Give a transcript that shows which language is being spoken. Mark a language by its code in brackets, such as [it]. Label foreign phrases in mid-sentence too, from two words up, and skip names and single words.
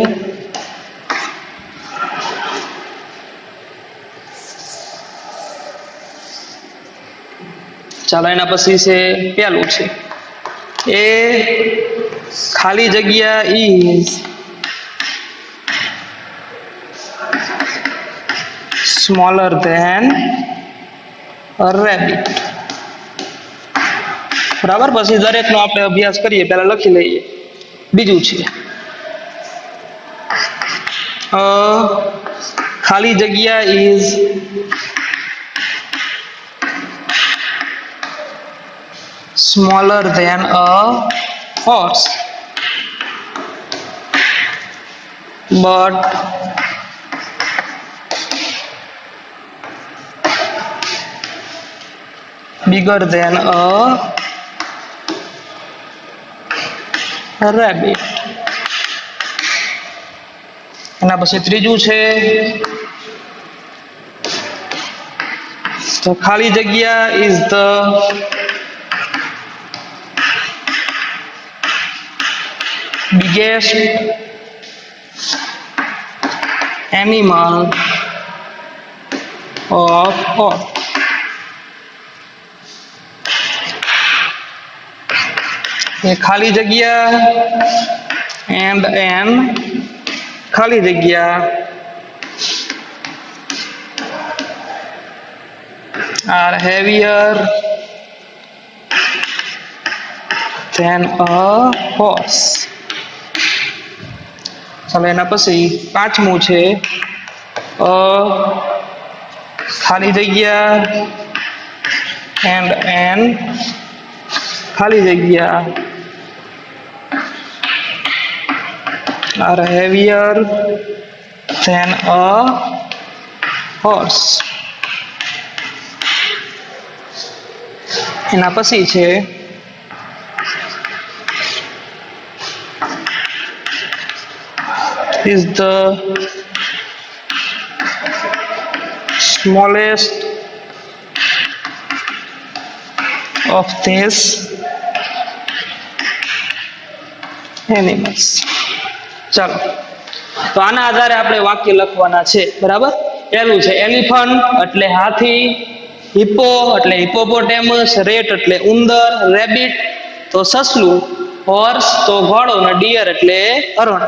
[gu] ચાલો એના પછી છે પેલું છે એ ખાલી જગ્યા [en] is smaller than a rabbit. [gu] બરાબર, પછી દરેકનો આપણે અભ્યાસ કરીએ, પહેલા લખી લઈએ. બીજું છે ખાલી જગ્યા ઇઝ [en] smaller than a horse but bigger than a rabbit. [gu] એના પછી ત્રીજું છે તો ખાલી જગ્યા [en] is the biggest animal of all. ये [gu] ખાલી જગહ [en] and an [gu] ખાલી જગહ [en] are heavier than a horse. [gu] ચાલો એના પછી પાંચમૂ છે ખાલી જગ્યા [en] and an [gu] ખાલી જગ્યા [en] are heavier than a horse. [gu] એના પછી છે [en] is the smallest of these animals. [gu] ચાલો તો આના આધારે આપણે વાક્ય લખવાના છે બરાબર. પહેલું છે એલિફન્ટ એટલે હાથી, હિપ્પો એટલે હિપોપોટેમસ, રેટ એટલે ઉંદર, રેબિટ તો સસલું, હોર્સ તો ઘોડો અને ડિયર એટલે હરણ.